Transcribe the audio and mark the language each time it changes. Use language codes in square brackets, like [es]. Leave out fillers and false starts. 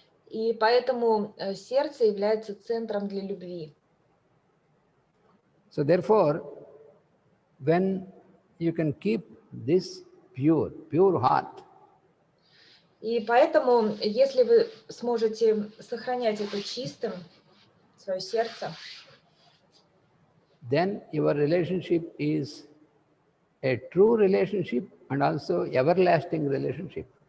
[ru] И поэтому сердце является центром для любви. [en] So therefore, when you can keep this pure heart, [ru] И поэтому, если вы сможете сохранять это чистым, свое сердце, [en] then your relationship is a true relationship and also everlasting relationship.